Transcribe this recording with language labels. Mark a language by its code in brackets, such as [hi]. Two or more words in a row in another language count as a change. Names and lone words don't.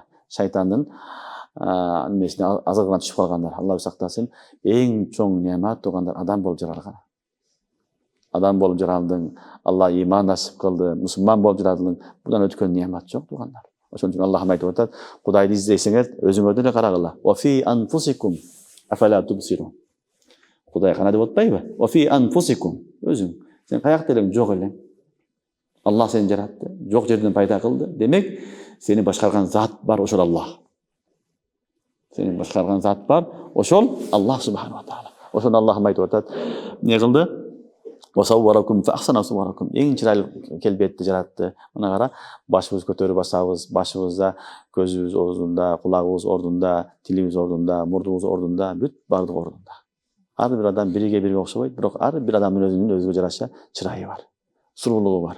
[ky] Шайтандын немесине азыргына түшүп калгандар. Алла сактасын. Эң чоң неамат тугандар адам болуп жаралган. Адам болуп жаралдың, Алла иман насип кылды, мусулман болуп жаралдың. Будан өткөн неамат жок тугандар. Ошон үчүн Аллах айтып атат, Кудайды издесеңер, өзүңөрдү эле карагыла. [ar] وفي أنفسكم أفلا تبصرون. [ky] Кудай кана деп атпайбы? [ar] وفي أنفسكم. [ky] Өзүң. Сен каякта элең, жок элең. Аллах сени жаратты, жок жерден пайда кылды. Демек, сени башкарган зат бар, ошол Аллах. Сени башкарган зат бар, ошол Аллах [ar] سبحانه وتعالى. [ky] Ошон Аллах айтып атат, эмне кылды? [ar] وصوركم فأحسن صوركم. [ky] Эң чырайлуу келбетти жаратты. Мына кара, башыбыз көтөрүп басабыз, башыбызда көзүбүз ордунда, кулагыбыз ордунда, тилибиз ордунда, мурдубуз ордунда, бүт бардык ордунда. Ар бир адам бириге окшобойт, бирок ар бир адамдын өзүнүн өзгө жараша чырайы бар, суруулугу бар.